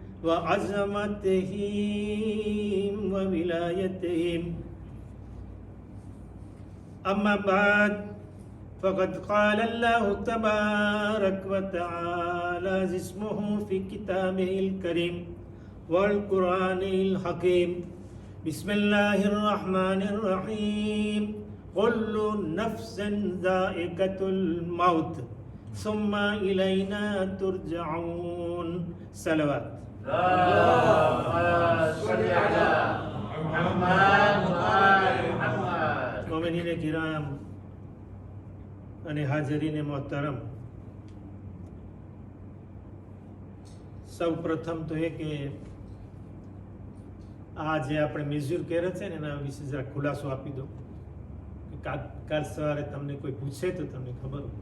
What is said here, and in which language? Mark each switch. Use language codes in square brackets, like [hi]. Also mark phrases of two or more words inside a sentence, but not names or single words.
[ar] وعظمتهم وولايتهم أما بعد فقد قال الله تبارك وتعالى اسمه في كتابه الكريم والقرآن الحكيم بسم الله الرحمن الرحيم كل نفس ذائقة الموت ثم إلينا ترجعون صلوات اللهم صل على محمد وآل محمد [ur] مومنین کرام [gu] અને [ur] حاضرین محترم, [gu] સૌ પ્રથમ તો એ કે આ જે આપણે મેઝ્યુર કર્યા છે ને એના વિશે જરા ખુલાસો આપી દો કે કાલ સવારે તમને કોઈ પૂછે તો તમને ખબર હોય.